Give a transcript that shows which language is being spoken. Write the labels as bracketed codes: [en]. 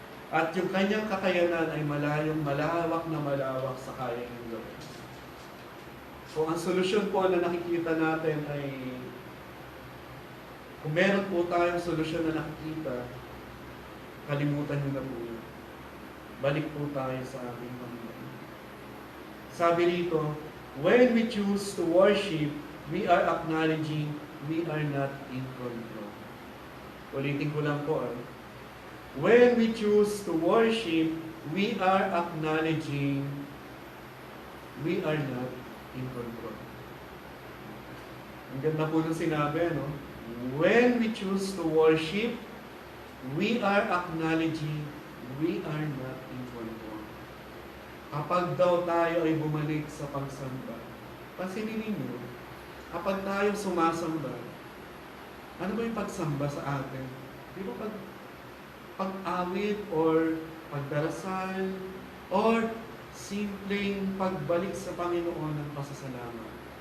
[tl] At yung kanyang kakayanan ay malawak na malawak sa kaya ng Diyos. So ang solusyon po na nakikita natin ay, kung meron po tayong solusyon na nakikita, kalimutan nyo na po yun. Balik po tayo sa ating Panginoon. Sabi rito, [en] when we choose to worship, we are acknowledging we are not in control. [tl] Ulitin ko lang po. [en] When we choose to worship, we are acknowledging we are not in control. [tl] Ang ganda po ng sinabi, no? [en] When we choose to worship, we are acknowledging we are not in control. [tl] Kapag daw tayo ay bumalik sa pagsamba, pansinin ninyo, kapag tayo sumasamba, ano ba yung pagsamba sa atin? Di ba pag-awit or pagdarasal or simpleng pagbalik sa Panginoon ng pasasalamat?